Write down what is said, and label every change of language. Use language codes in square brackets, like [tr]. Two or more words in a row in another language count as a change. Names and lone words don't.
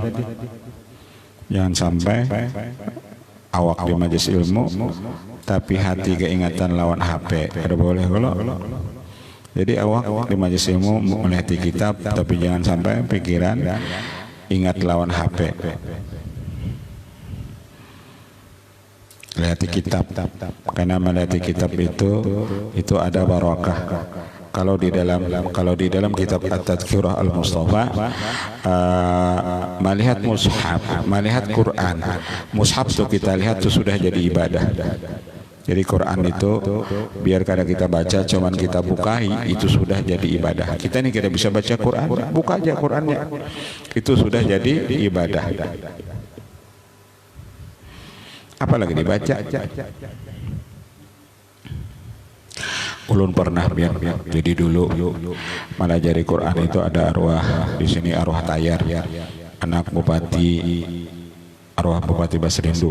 [id] Jangan sampai awak di majelis ilmu tapi hati keingatan lawan HP. Ada boleh kalau? Jadi awak di majelis ilmu melihat kitab tapi jangan sampai pikiran ingat lawan HP. Lihat kitab, karena melihat kitab itu ada barakah. Kalau di dalam kitab At-Tadhkirah Al-Mustafa, melihat mushaf, melihat Quran, mushaf itu kita lihat itu sudah jadi ibadah. Jadi Quran itu biar kada kita baca, cuman kita bukai, itu sudah jadi ibadah. Kita ini tidak bisa baca Quran, buka aja Qurannya, itu sudah jadi ibadah. Apalagi dibaca. Ulun pernah jadi dulu melajari Quran itu ada arwah di sini, arwah Tayar, anak bupati, arwah Bupati Basrindu.